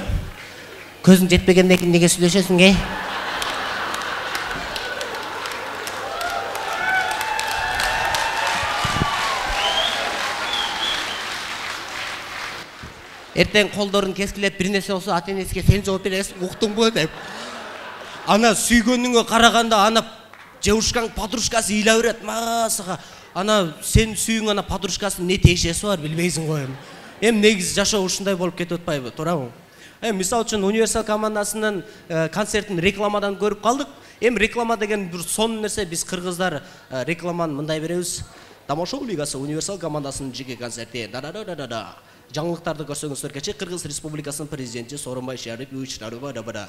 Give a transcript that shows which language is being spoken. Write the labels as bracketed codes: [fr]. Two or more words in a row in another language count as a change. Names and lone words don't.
[ky] Көзүң жетпегенден кийин неге сүйлөшөсүң, эй? Эртең колдорун кескилеп, бир нерсе болсо ата-энесине сен жооп бересиң, уктуңбу деп. Ана сүйгөнүңгө караганда ана жевушкаң подружкасы ыйла берет, масага. Ана сен сүйүң ана подружкасынын не тиешеси бар, билбейсиң го эми. Негизи жашоо ушундай болуп кетип атпайбы, туурабы? Мисалы үчүн Универсал командасынын концертин рекламадан көрүп калдык. Реклама деген бир сонун нерсе, биз кыргыздар рекламаны мындай беребиз. Тамошо лигасы Универсал командасынын жеке концерти. Жаңылыктарды көрсөңүздөр кечээ Кыргыз Республикасынын президенти Сооронбай Шарипович Нарыбада.